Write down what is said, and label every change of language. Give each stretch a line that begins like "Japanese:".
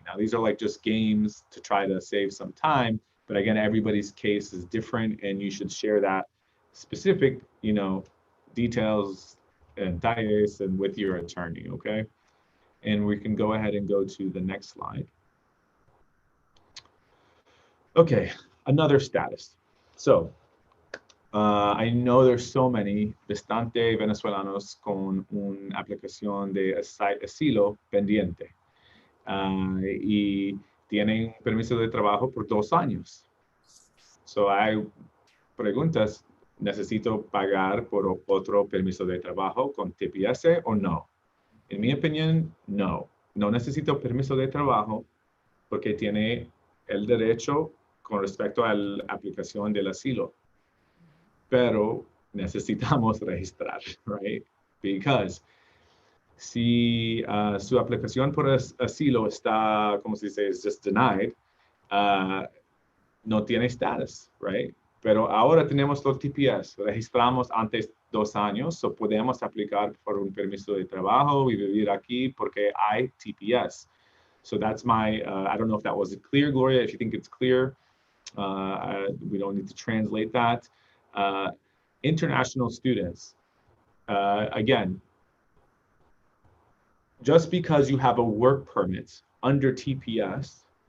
English: Now, these are like just games to try to save some time, but again, everybody's case is different, and you should share that specific, you know, details and detalles and with your attorney, okay? And we can go ahead and go to the next slide. Okay, another status. So, I know there's so many
Spanish: bastante venezolanos con una aplicación de asilo pendiente y tienen permiso de trabajo por 2 años. So hay preguntas, ¿necesito pagar por otro permiso de trabajo con TPS o no? En mi opinión, no. No necesito permiso de trabajo porque tiene el derecho con respecto a la aplicación del asilo. Pero necesitamos registrar, right? Because si su aplicación por asilo está, como se dice,
English: is just denied,
Spanish: no tiene status, right? Pero ahora tenemos los TPS, registramos antes 2 años, so podemos aplicar por un permiso de trabajo y vivir aquí porque hay TPS.
English: So that's my, I don't know if that was clear, Gloria. If you think it's clear, we don't need to translate that. International students, again, just because you have a work permit under TPS